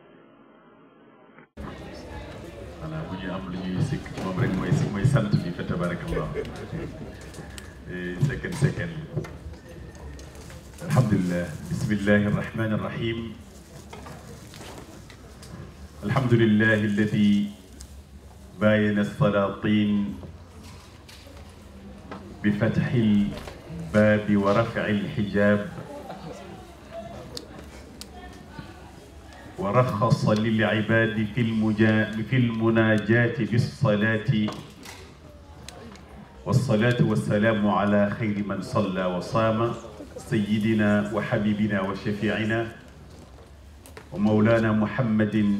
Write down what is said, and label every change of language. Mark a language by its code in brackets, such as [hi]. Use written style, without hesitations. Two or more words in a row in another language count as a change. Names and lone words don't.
[wo] voilà bu ñu am lu ñuy sikk ci moom rek mooy sant bi fa tabarakallah second [ar] الحمد لله بسم الله الرحمن الرحيم الحمد لله الذي بين الصلاة بفتح الباب ورفع الحجاب ورخص للعباد في المناجاة بالصلاة والصلاة والسلام على خير من صلى وصام سيدنا وحبيبنا وشفيعنا ومولانا محمد